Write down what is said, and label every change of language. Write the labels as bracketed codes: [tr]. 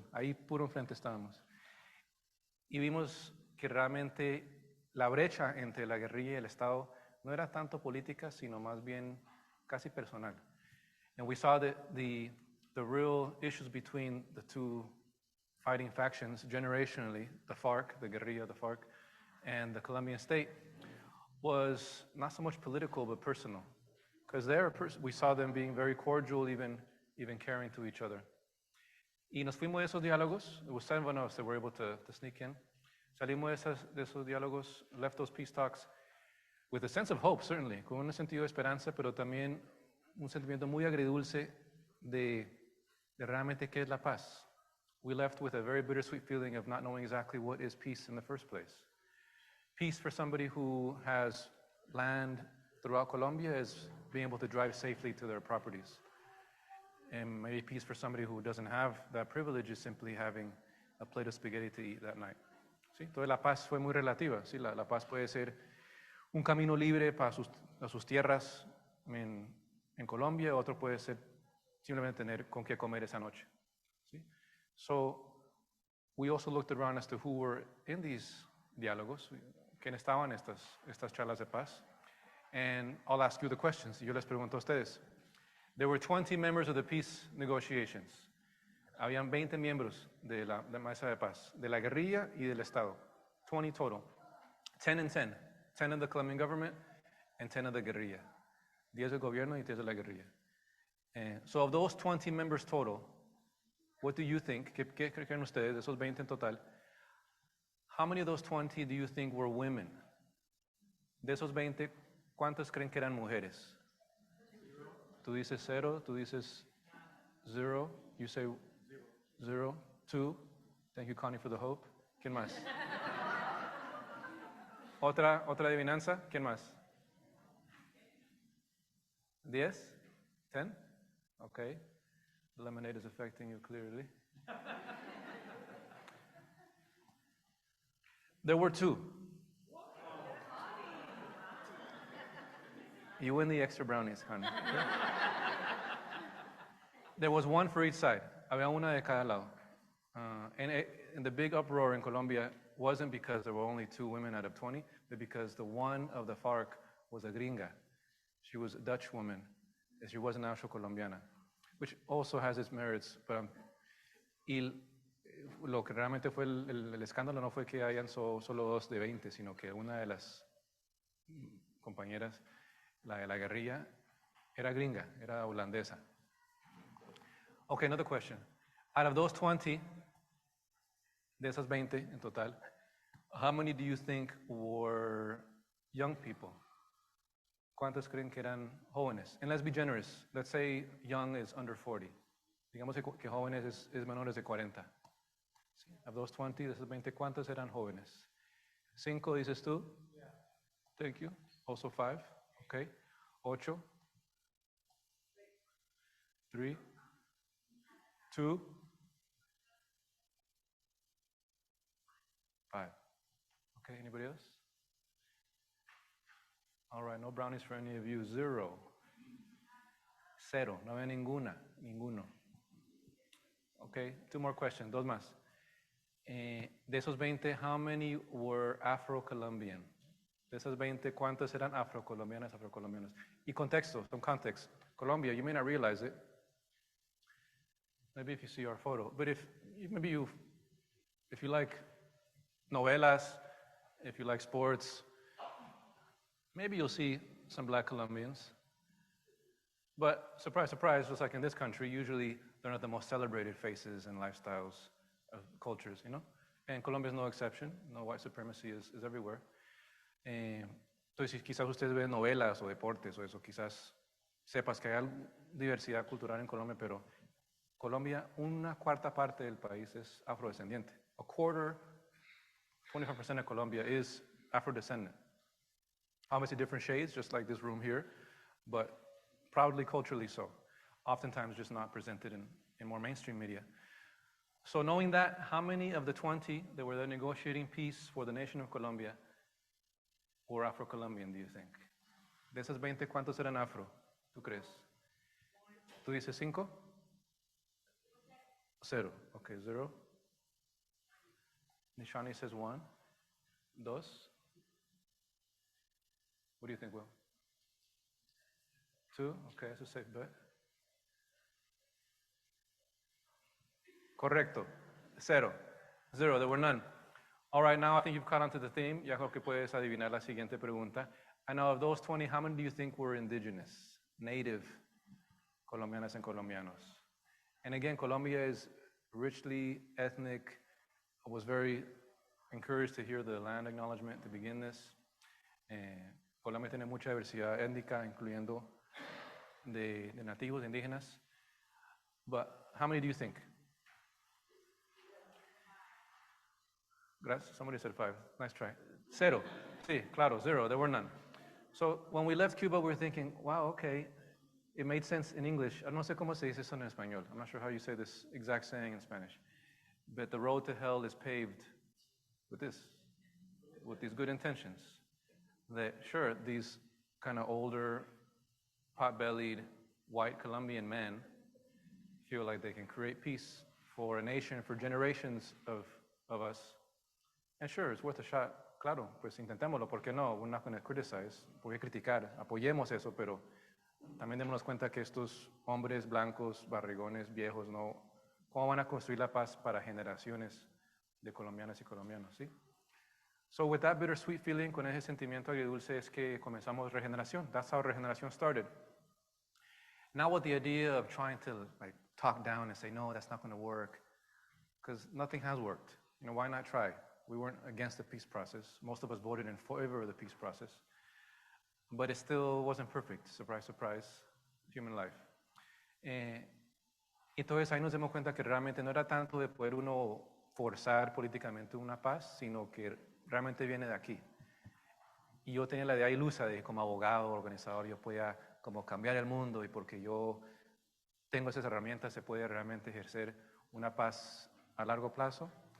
[es] Ahí puro enfrente estábamos. Y vimos que realmente la brecha entre la guerrilla y el Estado no era tanto política, sino más bien casi personal. [en] And we saw that the real issues between the two fighting factions generationally, the FARC, the guerrilla, the FARC, and the Colombian state, was not so much political but personal. Because we saw them being very cordial, even caring to each other. [es] Y nos fuimos de esos diálogos. [en] It was 7 of us that were able to sneak in. [es] Salimos de esos diálogos, [en] left those peace talks with a sense of hope, certainly, [es] con un sentido de esperanza, pero también un sentimiento muy agridulce de realmente qué es la paz. [en] We left with a very bittersweet feeling of not knowing exactly what is peace in the first place. Peace for somebody who has land throughout Colombia is being able to drive safely to their properties. And maybe peace for somebody who doesn't have that privilege is simply having a plate of spaghetti to eat that night. [es] ¿Sí? Entonces la paz fue muy relativa. ¿Sí? La paz puede ser un camino libre para sus tierras en Colombia, otro puede ser simplemente tener con qué comer esa noche. ¿Sí? [en] So we also looked around as to who were in these diálogos, [es] quién estaban estas charlas de paz. [en] And I'll ask you the questions. [es] Yo les pregunto a ustedes. [en] There were 20 members of the peace negotiations. [es] Habían 20 miembros de la mesa de paz, de la guerrilla y del Estado. [en] 20 total. 10 and 10. 10 of the Colombian government and 10 of the guerrilla. [es] 10 del gobierno y 10 de la guerrilla. [en] So of those 20 members total, what do you think, [es] ¿qué creen ustedes, de esos 20 en total, [en] how many of those 20 do you think were women? [es] De esos 20, ¿cuántas creen que eran mujeres? Tú dices 0, tú dices 0, [en] you say [es] 0, 2. [en] Thank you, Connie, for the hope. [es] ¿Quién más? ¿Otra adivinanza? ¿Quién más? [en] 10? 10? Okay. The lemonade is affecting you clearly. There were 2. You win the extra brownies, Connie. There was 1 for each side. [es] Había una de cada lado. [en] And the big uproar in Colombia wasn't because there were only 2 women out of 20, but because the one of the FARC was a gringa. She was a Dutch woman. She wasn't actual Colombiana, which also has its merits. [es] Y lo que realmente fue el escándalo no fue que hayan solo 2 de 20, sino que una de las compañeras, la de la guerrilla, era gringa, era holandesa. [en] Okay, another question. Out of those 20, [es] de esas 20 en total, [en] how many do you think were young people? [es] ¿Cuántos creen que eran jóvenes? [en] And let's be generous. Let's say young is under 40. [es] Digamos que jóvenes es menores de 40. ¿Sí? [en] Of those 20, [es] de esos 20, ¿cuántos eran jóvenes? [en] 5 [es] dices tú? [en] Yeah. Thank you. Also 5. Okay. 8. 3. 2. 5. Okay, anybody else? All right, no brownies for any of you. [es] 0. 0. No había ninguno. [en] Okay, 2 more questions, [es] 2 más. De esos 20, [en] how many were Afro-Colombian? [es] De esos 20, ¿cuántos eran afrocolombianos? Y contexto, [en] some context. Colombia, you may not realize it. Maybe if you see our photo, but if you like novelas, if you like sports, maybe you'll see some black Colombians. But surprise, surprise, just like in this country, usually they're not the most celebrated faces and lifestyles of cultures, you know? And Colombia is no exception. No, white supremacy is everywhere. [es] Entonces, quizás ustedes ven novelas o deportes o eso, quizás sepas que hay diversidad cultural en Colombia, pero Colombia, 1/4 parte del país es afrodescendiente. [en] 1/4, 25% of Colombia is afrodescendant. Obviously different shades, just like this room here, but proudly culturally so. Oftentimes just not presented in more mainstream media. So knowing that, how many of the 20 that were there negotiating peace for the nation of Colombia were Afro-Colombian, do you think? [es] De esas 20, ¿cuántos eran afro? ¿Tú crees? ¿Tú dices 5? [en] 0. Okay, 0. Nishani says 1. 2. What do you think, Will? 2? Okay, that's a safe bet. [es] Correcto. [en] 0. There were none. All right, now I think you've caught on to the theme. [es] Ya creo que puedes adivinar la siguiente pregunta. [en] And now of those 20, how many do you think were indigenous, native Colombianas and Colombianos? And again, Colombia is richly ethnic. I was very encouraged to hear the land acknowledgement to begin this. [es] Colombia tiene mucha diversidad étnica, incluyendo de nativos, de indígenas. [en] But how many do you think? [es] Gracias. [en] Somebody said 5. Nice try. [es] Cero. Sí, claro, [en] zero. There were none. So when we left Cuba, we were thinking, wow, okay, it made sense in English. [es] No sé cómo se dice eso en español. [en] I'm not sure how you say this exact saying in Spanish. But the road to hell is paved with this, with these good intentions. That, sure, these kind of older, pot-bellied, white Colombian men feel like they can create peace for a nation, for generations of us. And sure, it's worth a shot. [es] Claro, pues intentémoslo, ¿por qué no? [en] We're not going to criticize, [es] ¿por qué criticar? Apoyemos eso, pero también démonos cuenta que estos hombres blancos, barrigones, viejos, no, ¿cómo van a construir la paz para generaciones de colombianas y colombianos, sí? [en] So with that bittersweet feeling, [es] con ese sentimiento agridulce, es que comenzamos regeneración. [en] That's how regeneración started. Now with the idea of trying to like talk down and say, no, that's not going to work, because nothing has worked. You know, why not try? We weren't against the peace process. Most of us voted in favor of the peace process. But it still wasn't perfect. Surprise, surprise, human life. [es] Entonces ahí nos dimos cuenta que realmente no era tanto de poder uno forzar políticamente una paz, sino que realmente viene de aquí. Y yo tenía la idea ilusa de que como abogado, organizador, yo podía como cambiar el mundo y porque yo tengo esas herramientas se puede realmente ejercer una paz a largo plazo.